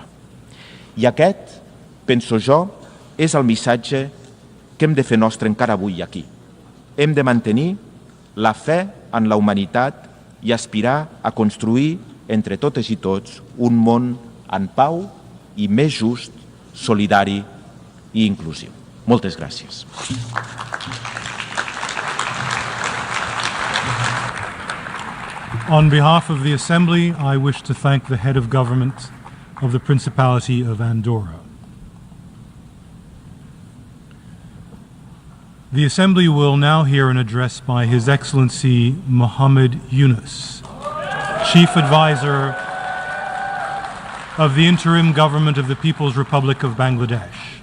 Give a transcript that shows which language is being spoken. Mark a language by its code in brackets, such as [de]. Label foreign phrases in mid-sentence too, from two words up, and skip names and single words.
[ca] I aquest, penso jo, és el missatge que hem de fer nostre encara avui aquí. Hem de mantenir la fe en la humanitat i aspirar a construir entre totes i tots un món en pau i més just, solidari i inclusiu. Moltes gràcies. [en] On behalf of the Assembly, I wish to thank the head of government of the Principality of Andorra. The Assembly will now hear an address by His Excellency Muhammad Yunus, Chief Advisor of the Interim Government of the People's Republic of Bangladesh.